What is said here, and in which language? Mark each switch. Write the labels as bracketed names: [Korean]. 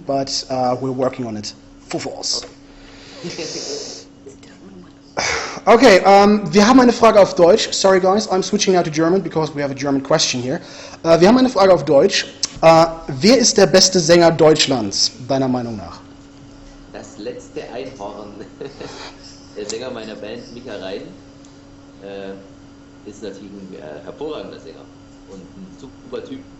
[English] But we're working on it, full force. [German] Okay, wir haben eine Frage auf Deutsch. [English] Sorry guys, I'm switching now to German because we have a German question here. [German] Wir haben eine Frage auf Deutsch. Wer ist der beste Sänger Deutschlands, deiner Meinung nach? Das letzte Einhorn. Der Sänger meiner Band, Mika Rein, ist natürlich ein hervorragender Sänger und ein super Typ.